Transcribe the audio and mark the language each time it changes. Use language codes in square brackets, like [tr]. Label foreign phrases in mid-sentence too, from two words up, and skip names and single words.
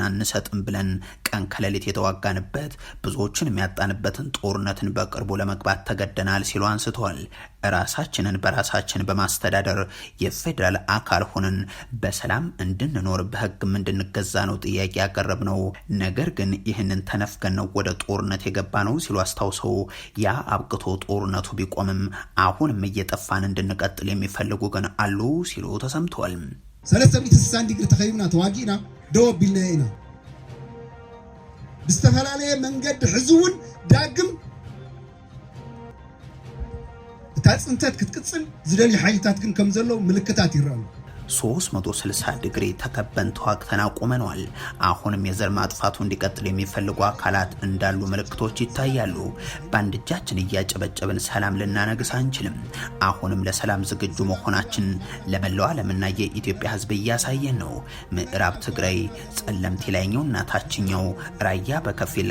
[am] አንሰጥም ብለን ቀን ከሌሊት የተዋጋንበት ብዙዎችን የሚያጣንበትን ጦርነትን በቅርቡ ለመግባት ተገደናል ሲሉ አንስተዋል። ራሳችንን በራሳችን በማስተዳደር የፌደራል አካል ሆነን በሰላም እንድንኖር በህግም እንድንገዛ ነው ጥያቄ ያቀረብ ነው። ነገር ግን ይህንን ተነፍገን ነው ወደ ጦርነት የገባ ነው ሲሉ አስታውሰው ያ አብቅቶ ጦርነቱ ቢቆምም አሁንም እየጠፋን እንድንቀጥል የሚፈልጉ ግን አሉ ሲሉ ተሰምተዋል። [ti] 360 ዲግሪ ተኸይብና ተዋጊና ደወቢልና ኢና ብስተፈላለየ መንገድ ሕዝውን ዳግም ታጽንተት ክትቅጽል ዝደሊ ሓይልታት ግን ከም ዘሎ ምልክታት ይራሉ። [am] 360 ዲግሪ ተከበን ተዋግተን አቁመናል። አሁንም የዘር ማጥፋቱ እንዲቀጥል የሚፈልጉ አካላት እንዳሉ ምልክቶች ይታያሉ። በአንድ እጃችን እያጨበጨብን ሰላም ልናነግስ አንችልም። አሁንም ለሰላም ዝግጁ መሆናችን ለመላው ዓለምና የኢትዮጵያ ሕዝብ እያሳየን ነው። ምዕራብ ትግራይ፣ ጸለምት ላይኛውና ታችኛው ራያ በከፊል